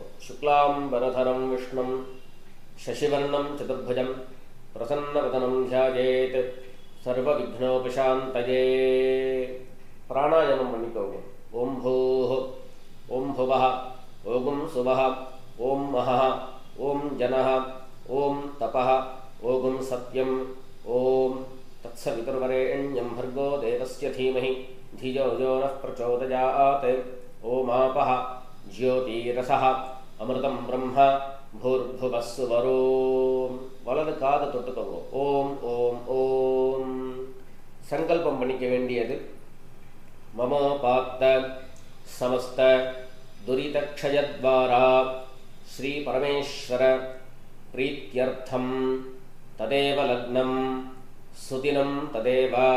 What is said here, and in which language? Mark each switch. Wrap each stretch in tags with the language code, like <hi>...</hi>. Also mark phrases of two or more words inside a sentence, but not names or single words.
<sa>शुक्लाम् बरधरं विष्णुं शशिवर्णं चतुर्भुजम् प्रसन्नवदनं ध्यायेत् सर्व विघ्नोपशान्तये.</sa> <ta>பிராணாயாமம் பண்ணிக்கோங்க.</ta> <sa>ॐ भूः, ॐ भुवः, ॐ स्वः, ॐ महः, ॐ जनः, ॐ तपः, ॐ सत्यम्, ॐ तत्सवितुर्वरेण्यं भर्गो देवस्य धीमहि धियो यो नः प्रचोदयात्. ओमापः ज्योतिरसः अमृतं ब्रह्म भूर्भुवः सुवरों.</sa> <ta>வலது காது தொட்டுக்கோங்க.</ta> <sa>ॐ ॐ ॐ.</sa> <ta>சங்கல்பம் பண்ணிக்க வேண்டியது.</ta> <sa>ममोपात्त समस्त दुरितक्षयद्वारा श्री परमेश्वर प्रीत्यर्थं तदेव लग्नं सुदिनं तदेव</sa>